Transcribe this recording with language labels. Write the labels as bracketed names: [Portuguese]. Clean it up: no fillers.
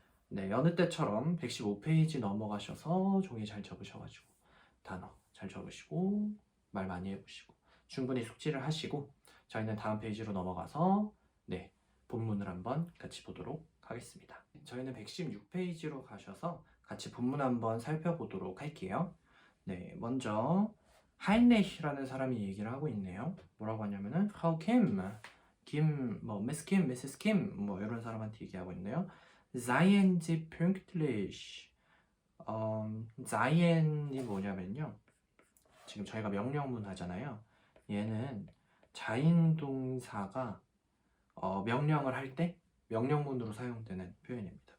[Korean] 네, 여느 때처럼 115페이지 넘어가셔서 종이 잘 적으셔가지고 단어 잘 적으시고 말 많이 해보시고 충분히 숙지를 하시고 저희는 다음 페이지로 넘어가서 네, 본문을 한번 같이 보도록 하겠습니다. 저희는 116페이지로 가셔서 같이 본문 한번 살펴보도록 할게요. 네, 먼저 하인리히라는 사람이 얘기를 하고 있네요. 뭐라고 하냐면은 Frau Kim, 뭐 Miss Kim, Mrs. Kim 뭐 이런 사람한테 얘기하고 있네요. [German] Seien Sie pünktlich. [Korean] Seien이 뭐냐면요. 지금 저희가 명령문 하잖아요. 얘는 자인동사가 명령을 할 때 명령문으로 사용되는 표현입니다.